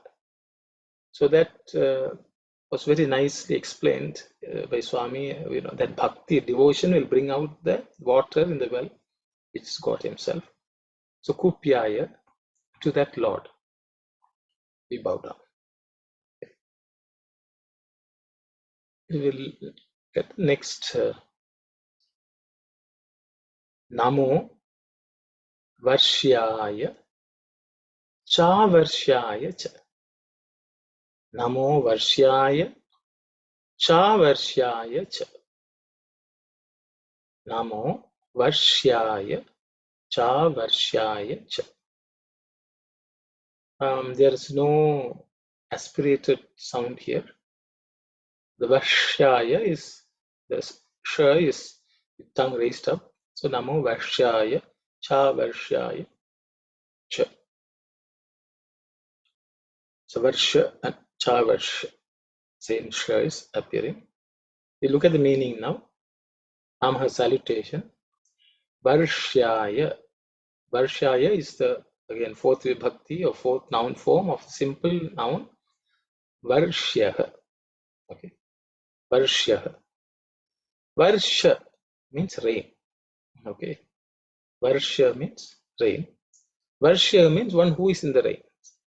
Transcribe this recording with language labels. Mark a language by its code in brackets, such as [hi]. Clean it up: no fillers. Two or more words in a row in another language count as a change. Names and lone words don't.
[en] So that was very nicely explained by Swami, that bhakti, devotion will bring out the water in the well, which is God himself. So kupyaya, to that Lord, we bow down. We will get next [sa] Namo Varshyaya Cha Varshyaya Cha. Namo Varshyaya Cha Varshyaya Cha. Namo Varshyaya Cha Varshyaya Cha. [en] There is no aspirated sound here. The Varshyaya is, the Sh is with tongue raised up. [sa] So Namo Varshyaya Cha Varshyaya Cha. [en] So Varsha and Cha Varsha, same Sh is appearing. We look at the meaning now. Namaha Salutation. Varshyaya. Varshyaya is the, again, fourth vibhakti or fourth noun form of simple noun Varshyaha. Okay. Varshyah. Varsha means rain. Okay. Varsha means rain. Varshya means one who is in the rain.